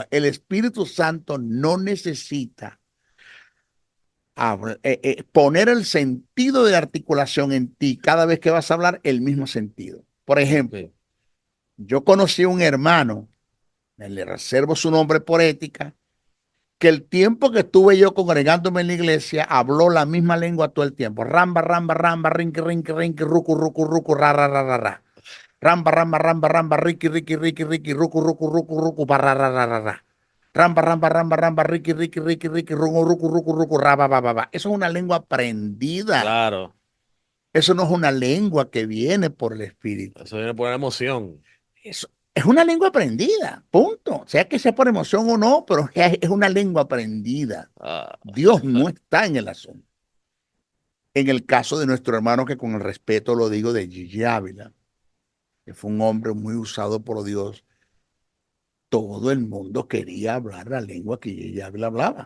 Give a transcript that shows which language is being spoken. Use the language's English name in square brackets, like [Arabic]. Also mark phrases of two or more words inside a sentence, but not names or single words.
[Spanish] El Espíritu Santo no necesita poner el sentido de la articulación en ti cada vez que vas a hablar el mismo sentido. Por ejemplo, Ok. yo conocí a un hermano, le reservo su nombre por ética, que el tiempo que estuve yo congregándome en la iglesia habló la misma lengua todo el tiempo. Ramba, ramba, ramba, rinqui, rinqui, rinqui, rucu, rucu, rucu, ra, ra, ra, ra, ra. Ramba, ramba, ramba, ramba, riki, riki, riki, riki, rucu, rucu, rucu, rucu, barra, ra, ra, ra, ra. Ramba, ramba, ramba, ramba, riki, riki, riki, riki, rucu, rucu, rucu, rucu, ra, ba, ba, ba, ba. Eso es una lengua aprendida. Claro. Eso no es una lengua que viene por el Espíritu. Eso viene por la emoción. Eso es una lengua aprendida, punto. Sea que sea por emoción o no, pero es una lengua aprendida. Ah, Dios no está en el asunto. En el caso de nuestro hermano, que con el respeto lo digo, de Gigi Ávila, que fue un hombre muy usado por Dios, todo el mundo quería hablar la lengua que Gigi Ávila hablaba.